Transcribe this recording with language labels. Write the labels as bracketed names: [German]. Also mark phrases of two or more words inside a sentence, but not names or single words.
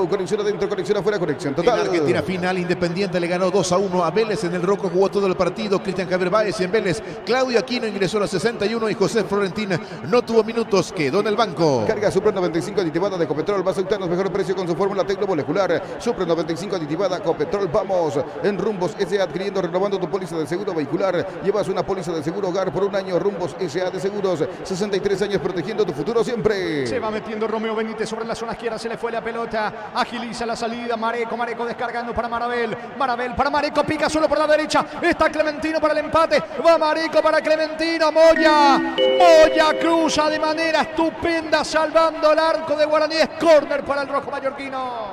[Spanish] Conexión adentro, conexión afuera, conexión total. En Argentina final, Independiente le ganó 2-1 a Vélez. En el Roco jugó todo el partido Cristian Javier Báez y en Vélez Claudio Aquino ingresó a los 61 y José Florentín no tuvo minutos, quedó en el banco. Carga Supra 95 aditivada de Ecopetrol. Más octanos, mejor precio con su fórmula tecnomolecular. Supra 95 aditivada definitivada Copetrol. Vamos en Rumbos S.A. adquiriendo, renovando tu póliza de seguro vehicular. Llevas una póliza de seguro hogar por un año. Rumbos S.A. de Seguros, 63 años protegiendo tu futuro siempre. Se va metiendo Romeo Benítez sobre la zona izquierda, se le fue la pelota, agiliza la salida, Mareco descargando para Marabel para Mareco, pica solo por la derecha, está Clementino para el empate, va Mareco para Clementino, Moya cruza de manera estupenda salvando el arco de Guaraní, es córner para el rojo mallorquino.